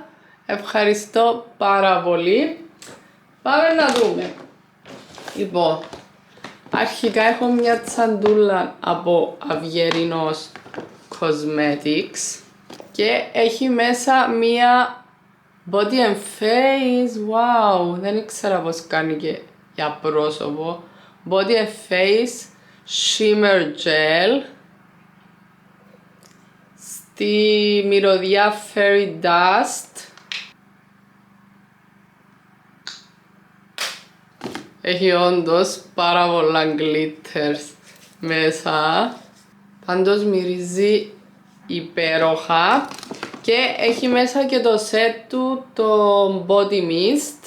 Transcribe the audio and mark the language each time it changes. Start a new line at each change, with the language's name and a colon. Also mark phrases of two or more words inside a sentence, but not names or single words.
Greek: Ευχαριστώ πάρα πολύ. Πάμε να δούμε. Λοιπόν, αρχικά έχω μια τσαντούλα από Αυγερινός Cosmetics. Και έχει μέσα μία
English: body and face,
Greek: wow, δεν ήξερα πως κάνει και για πρόσωπο.
English: Body and face shimmer gel
Greek: στη μυρωδιά
English: fairy dust.
Greek: Έχει όντως πάρα πολλά glitters μέσα. Πάντως μυρίζει υπέροχα και έχει μέσα και το set του το
English: body mist.